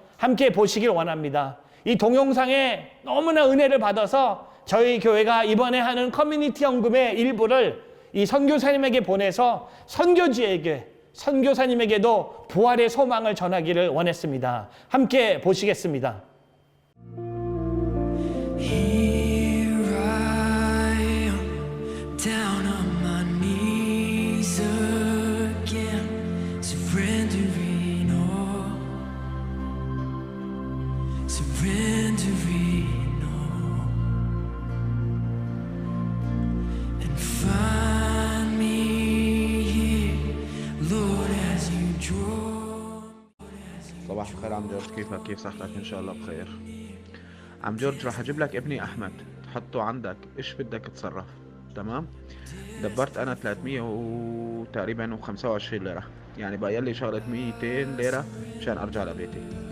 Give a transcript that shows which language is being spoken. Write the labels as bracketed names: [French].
[Korean] 함께 보시길 원합니다. 이 동영상에 너무나 은혜를 받아서 저희 교회가 이번에 하는 커뮤니티 헌금의 일부를 이 선교사님에게 보내서 선교사님에게도 부활의 소망을 전하기를 원했습니다. 함께 보시겠습니다. [English] Here I am, down on my knees again, surrendering all, surrendering all, and find me here, Lord, as you draw. [Arabic] صباح الخير عم جورج، كيفك؟ كيف صحتك؟ ان شاء الله بخير. عم جورج، رح اجيب لك ابني احمد تحطه عندك، ايش بدك تتصرف؟ تمام؟ دبرت انا 300 وتقريبا و25 ليره، يعني بقى لي شغله 200 ليره مشان ارجع لبيتي.